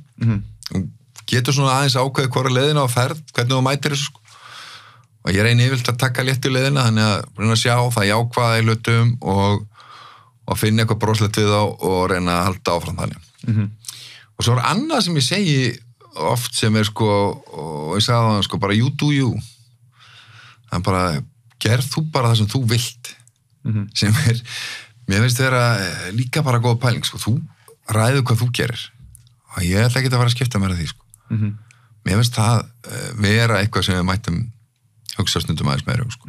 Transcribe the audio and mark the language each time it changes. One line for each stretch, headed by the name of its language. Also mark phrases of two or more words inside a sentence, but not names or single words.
Icelandic: Þú getur svona aðeins ákveðið hvora leiðina á ferð, hvernig þú mætir þessu, sko. Og ég reyni yfirleitt að taka léttu leiðina, þannig að reyna að sjá það jákvæða í hlutum og finna eitthvað broslegt við þá og reyna að halda áfram þannig. Og svo er annað sem ég segi oft sem er, sko, og ég sagði það, sko, bara
English: you do you.
Icelandic: Það bara, gerð þú bara það sem þú vilt, sem mér finnst vera líka bara góð pæling, sko, þú ræður hvað þú gerir og ég ætla ekki að fara að skipta mér að því, sko. Mér finnst það vera eitthvað sem við mættum hugsa stundum aðeins meira, sko.